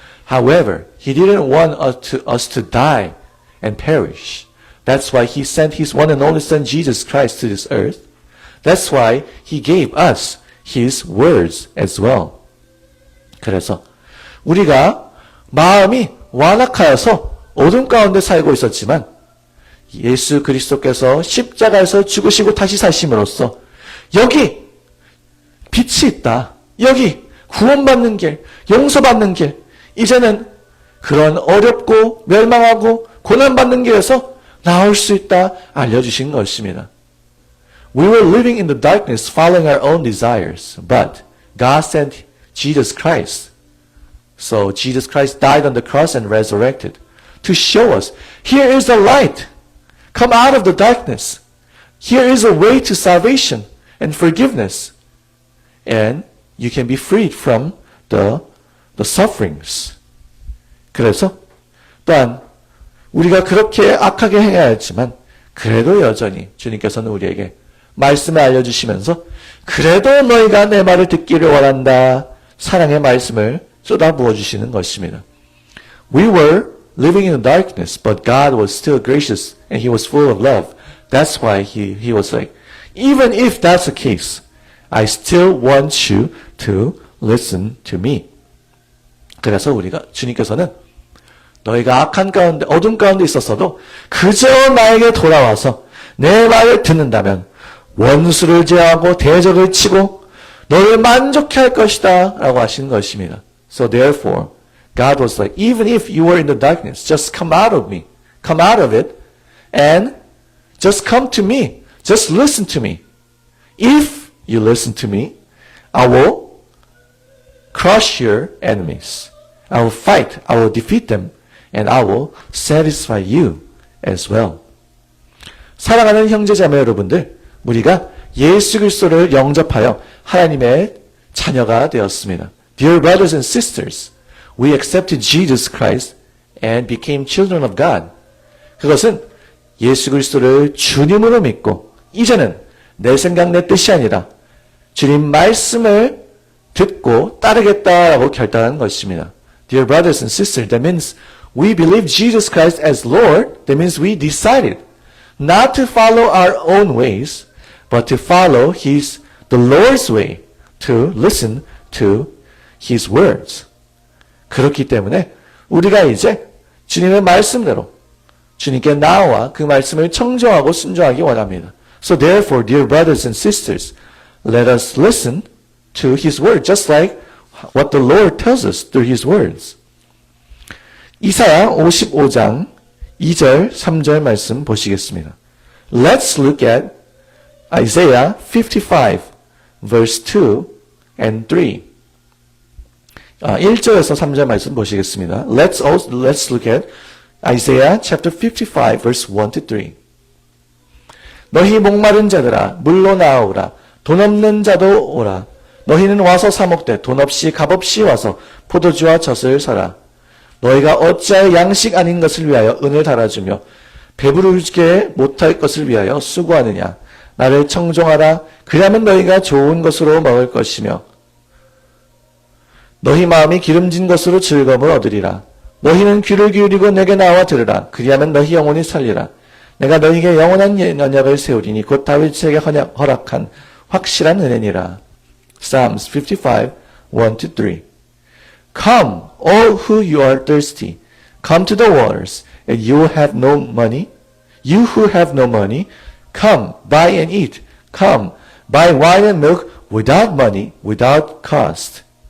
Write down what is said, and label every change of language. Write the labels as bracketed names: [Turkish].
[English] However, He didn't want us to die and perish. That's why He sent His one and only Son Jesus Christ to this earth. That's why He gave us His words as well. [Korean] 그래서 우리가 마음이 완악하여서 어둠 가운데 살고 있었지만 예수 그리스도께서 십자가에서 죽으시고 다시 사심으로써 여기 빛이 있다. 여기 구원받는 길, 용서받는 길. 이제는 그런 어렵고 멸망하고 고난받는 길에서 나올 수 있다 알려주신 것입니다. [English] We were living in the darkness following our own desires, but God sent Jesus Christ. So Jesus Christ died on the cross and resurrected to show us, here is the light. Come out of the darkness. Here is a way to salvation and forgiveness. And you can be freed from the sufferings. [Korean] 그래서 또한 우리가 그렇게 악하게 행해야 했지만 그래도 여전히 주님께서는 우리에게 말씀을 알려주시면서 그래도 너희가 내 말을 듣기를 원한다. 사랑의 말씀을 쏟아부어 주시는 것입니다. [English] We were living in the darkness, but God was still gracious and He was full of love. That's why He was like, even if that's the case, I still want you to listen to me. [Korean] 그래서 주님께서는 너희가 악한 가운데, 어둠 가운데 있었어도 그저 나에게 돌아와서 내 말을 듣는다면 원수를 제어하고 대적을 치고 너를 만족해 할 것이다 라고 하신 것입니다. [English] So therefore, God was like, even if you were in the darkness, just come out of me. Come out of it and just come to me. Just listen to me. If you listen to me, I will crush your enemies. I will fight. I will defeat them. And I will satisfy you as well. [Korean] 사랑하는 형제자매 여러분들, 우리가 예수 그리스도를 영접하여 하나님의 자녀가 되었습니다. [English] Dear brothers and sisters, we accepted Jesus Christ and became children of God. [Korean] 그것은 예수 그리스도를 주님으로 믿고 이제는 내 생각 내 뜻이 아니라 주님 말씀을 듣고 따르겠다라고 결단한 것입니다. [English] Dear brothers and sisters, that means we believe Jesus Christ as Lord. That means we decided not to follow our own ways, but to follow the Lord's way, to listen to His words. [Korean] 그렇기 때문에 우리가 이제 주님의 말씀대로 주님께 나와 그 말씀을 청정하고 순종하기 원합니다. [English] So therefore, dear brothers and sisters, let us listen to His word, just like what the Lord tells us through His words. [Korean] 이사야 55장 2절, 3절 말씀 보시겠습니다. [English] Let's look at Isaiah 55, verse 2 and 3. [Korean] 1절에서 3절 말씀 보시겠습니다. [English] Let's look at Isaiah chapter 55, verse 1 to 3. [Korean] 너희 목마른 자들아, 물로 나오라. 돈 없는 자도 오라. 너희는 와서 사 먹되 돈 없이 값없이 와서 포도주와 젖을 사라. 너희가 어찌하여 양식 아닌 것을 위하여 은을 달아주며 배부르게 못할 것을 위하여 수고하느냐. 나를 청종하라. 그리하면 너희가 좋은 것으로 먹을 것이며 너희 마음이 기름진 것으로 즐거움을 얻으리라. 너희는 귀를 기울이고 내게 나와 들으라. 그리하면 너희 영혼이 살리라. 내가 너희에게 영원한 언약을 세우리니 곧 다윗에게 허락한 확실한 은혜니라. [English] Psalms 55, 1 to 3. Come, all who you are thirsty, come to the waters, and you will have no money. You who have no money, come, buy and eat. Come, buy wine and milk without money, without cost.